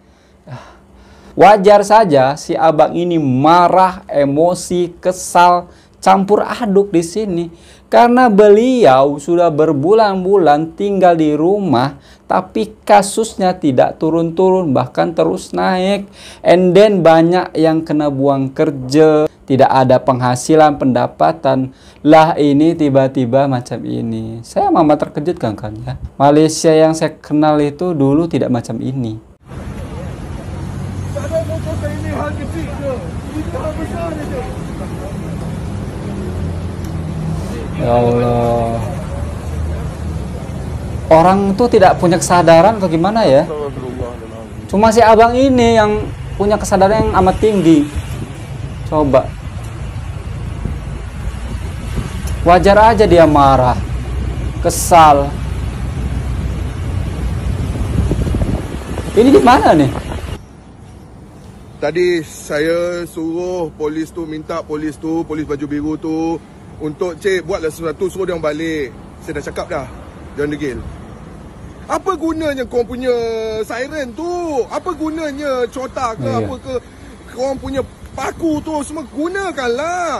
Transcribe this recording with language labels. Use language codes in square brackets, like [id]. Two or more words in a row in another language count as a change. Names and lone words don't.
[id] Wajar saja si abang ini marah, emosi, kesal, campur aduk di sini. Karena beliau sudah berbulan-bulan tinggal di rumah, tapi kasusnya tidak turun-turun, bahkan terus naik. [en] And then [id] banyak yang kena buang kerja, tidak ada penghasilan, pendapatan. [ms] Lah ini tiba-tiba macam ini. Saya amat terkejut kan ya. Malaysia yang saya kenal itu dulu tidak macam ini. Tak ada motor ini hal kecil je. Kita besar je. [ar] يا الله. [id] Orang tuh tidak punya kesadaran atau gimana ya? Cuma si abang ini yang punya kesadaran yang amat tinggi. Coba. Wajar aja dia marah, kesal. Ini di mana nih? [ms] Tadi saya suruh polis tu, minta polis baju biru tu untuk cik buatlah sesuatu, suruh dia orang balik. Saya dah cakap dah, dia orang degil. Apa gunanya korang punya siren tu? Apa gunanya cota ke apa ke? Korang punya paku tu semua gunakanlah.